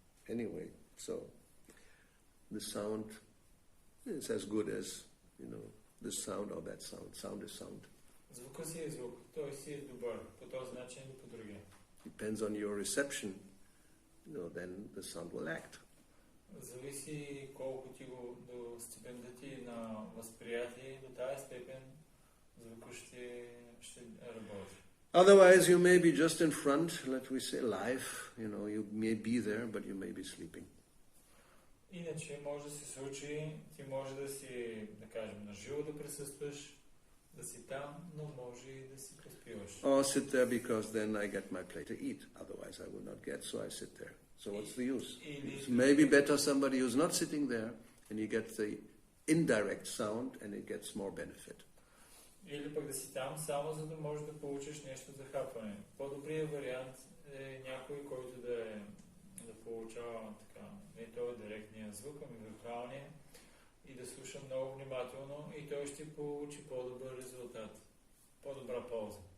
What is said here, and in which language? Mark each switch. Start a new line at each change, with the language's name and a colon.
English: Anyway, so the sound is as good as, this sound or that sound. Sound is sound.
Bulgarian: Звука си е звук, той си е добър, по този начин или по другия.
English: Depends on your reception, then the sound will act.
Bulgarian: Зависи колко ти го до степента ти на възприятие, до тази степен звука ще работи.
English: Otherwise, you may be just in front, let we say, live. You may be there, but you may be sleeping.
Bulgarian: Иначе може да се случи, ти може да си, да кажем, наживо да присъстваш, да си там, но може и да си поспиваш.
English: Or sit there because then I get my plate to eat. Otherwise, I will not get, so I sit there. So what's the use? It's maybe better somebody who's not sitting there, and you get the indirect sound, and it gets more benefit.
Bulgarian: Или пък да си там, само за да можеш да получиш нещо за хапване. По-добрият вариант е някой, който да получава така, не това директния звук, ами виртуалния, и да слуша много внимателно, и той ще получи по-добър резултат, по-добра полза.